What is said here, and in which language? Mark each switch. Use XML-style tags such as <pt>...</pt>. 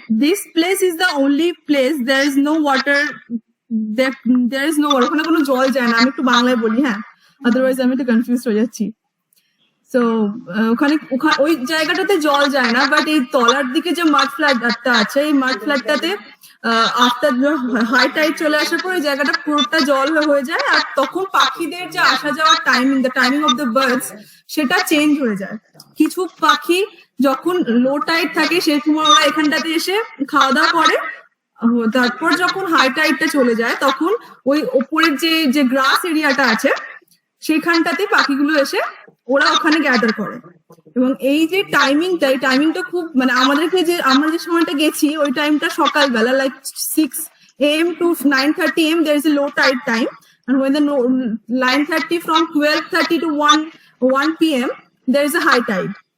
<en>This place is the only place there is no water. There is no water.</en> <bn>ওখানে কোনো জল যায় না। আমি একটু বাংলায় বলি, হ্যাঁ, আদারওয়াইজ আমি একটু কনফিউজ হয়ে যাচ্ছি। সো ওখানে ওই জায়গাটাতে জল যায় না, বাট এই তলার দিকে যে মাড ফ্ল্যাটটা আছে, এই মাড ফ্ল্যাটটাতে আফটার হাই টাইড চলে আসার পর এই জায়গাটা পুরোটা জল হয়ে যায়, আর তখন পাখিদের যে আসা যাওয়ার the timing of the birds, সেটা চেঞ্জ হয়ে যায়। কিছু পাখি যখন লো টাইড থাকে সেই সময় ওরা এখানটাতে এসে খাওয়া দাওয়া করে, তারপর যখন হাই টাইডটা চলে যায় তখন ওই ওপরের যে গ্রাস এরিয়াটা আছে সেখানটাতে পাখিগুলো এসে ওরা ওখানে গ্যাদার করে।</bn> <en>এবং এই যে টাইমিংটা খুব, মানে আমরা যে সময়টা গেছি ওই টাইমটা সকালবেলা, like 6 AM to 9:30 AM there is a low tide time, and when the 9:30 from 12:30 to 1 PM there is a high tide.</en>